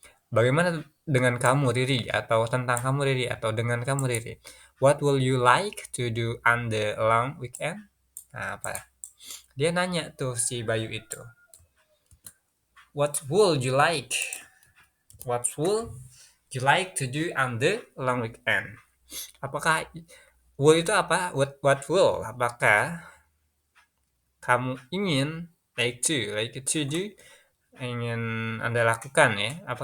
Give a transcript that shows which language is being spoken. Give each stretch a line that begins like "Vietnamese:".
Indonesian: Bagaimana dengan kamu, Riri? Atau tentang kamu, Riri? Atau dengan kamu, Riri?
English: What will you like to do on the long weekend?
Indonesian: Nah, apa? Dia nanya tuh si Bayu itu.
English: What would you like? What would you like to do on the long weekend?
Indonesian: Apakah will itu apa? What will? Apakah kamu ingin
English: like to do,
Indonesian: ingin Anda lakukan ya?